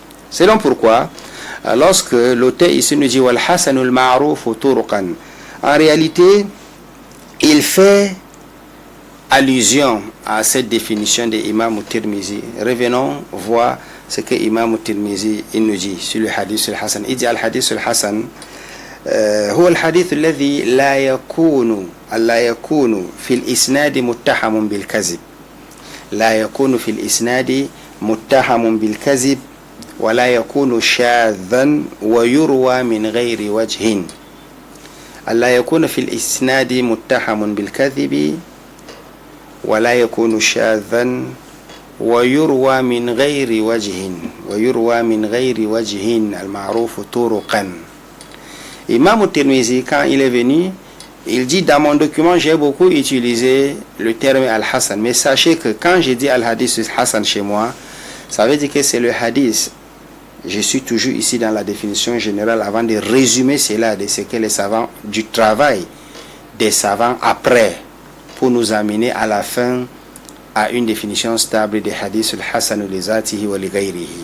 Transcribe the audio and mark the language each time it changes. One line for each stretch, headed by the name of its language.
French: C'est donc pourquoi lorsque l'auteur ici nous dit
Arabic: Wal Hasanul Ma'ruf turuqan,
French: en réalité il fait allusion à cette définition de Imam Tirmizi. Revenons voir ce que Imam Tirmizi il nous dit sur le hadith al-Hassan. Il dit al-Hadith al-Hassan
Arabic: هو الحديث الذي لا يكون في الإسناد متهم بالكذب، لا يكون في الإسناد متهم بالكذب ولا يكون شاذا ويروى من غير وجه. لا يكون في الإسناد متهم بالكذب ولا يكون شاذا ويروى من غير وجه، ويروى من غير وجه المعروف طرقا.
French: Imam al-Tirmizi, quand il est venu, il dit dans mon document j'ai beaucoup utilisé le terme al-Hassan, mais sachez que quand j'ai dit al-Hadith Hassan chez moi, ça veut dire que c'est le hadith. Je suis toujours ici dans la définition générale avant de résumer cela de ce que les savants, du travail des savants après, pour nous amener à la fin à une définition stable des hadiths al-Hassan
Arabic: li zatihi wa li ghayrihi.